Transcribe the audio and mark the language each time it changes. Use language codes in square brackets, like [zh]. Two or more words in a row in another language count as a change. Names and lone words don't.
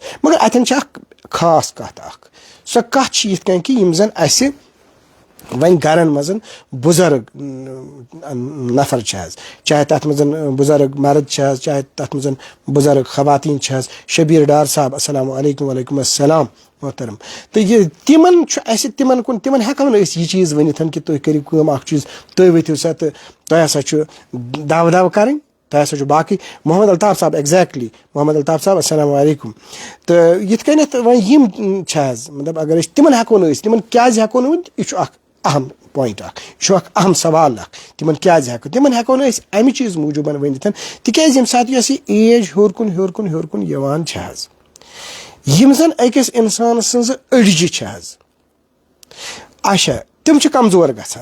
[ks] مگر اتٮ۪ن چھِ اکھ خاص کتھ اکھ سۄ کتھ چھِ یِتھ کٔنۍ کہِ یِم زن اسہِ وۄنۍ گرن منٛز بُزرگ نفر چھِ حظ چاہے تتھ منٛز بُزرگ مرد چھِ حظ چاہے تتھ منٛز بُزرگ خواتیٖن چھِ حظ. [ar] شبیٖر ڈار صاحب السلام علیکم. وعلیکم السلام محترم. [ks] تہٕ یہِ تِمن چھُ اسہِ تِمن کُن تِمن ہٮ۪کو نہٕ أسۍ یہِ چیٖز ؤنِتھ کہِ تُہۍ کٔرِو کٲم اکھ چیٖز تُہۍ ؤتھِو سا تہٕ تۄہہِ ہسا چھُ دو کرٕنۍ تۄہہِ ہسا چھُ باقٕے. [ar] محمد الطاف صاحب ایگزیکٹلی محمد الطاف صاحب السلام علیکم. [ks] تہٕ یِتھ کٔنٮ۪تھ وۄنۍ یِم چھِ حظ مطلب اگر أسۍ تِمن ہٮ۪کو نہٕ أسۍ تِمن کیازِ ہٮ۪کو نہٕ ؤنِتھ یہِ چھُ اکھ اہم پویِنٹ اکھ یہِ چھُ اکھ اہم سوال اکھ تِمن کیازِ ہٮ۪کو تِمن ہٮ۪کو نہٕ أسۍ امہِ چیٖز موٗجوٗب ؤنِتھ تِکیازِ ییٚمہِ ساتہٕ یۄس یہِ ایج ہیوٚر کُن یِوان چھِ حظ یِم زن أکِس انسان سٕنٛزٕ أڈجہِ چھِ حظ اچھا تِم چھِ کمزور گژھان.